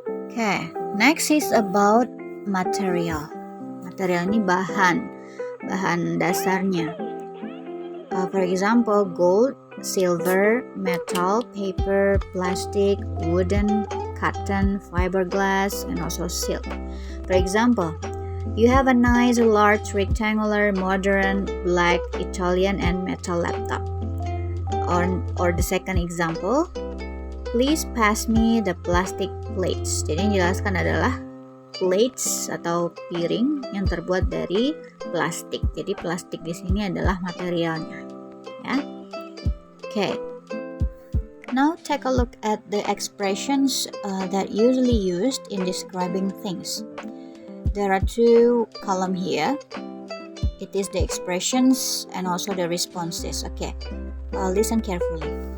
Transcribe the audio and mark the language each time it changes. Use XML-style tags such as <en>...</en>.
<en>Okay, next is about material.</en> <id>Material ini bahan dasarnya.</id> <en>For example, gold, silver, metal, paper, plastic, wooden, cotton, fiberglass, and also silk. For example, you have a nice, large, rectangular, modern, black, Italian, and metal laptop. Or the second example, please pass me the plastic plates.</en> <id>Jadi yang dijelaskan adalah plates atau piring yang terbuat dari plastik. Jadi plastik di sini adalah materialnya. Ya. Okay.</id> <en>Now take a look at the expressions that usually used in describing things. There are two columns here. It is the expressions and also the responses. Okay, listen carefully.</en>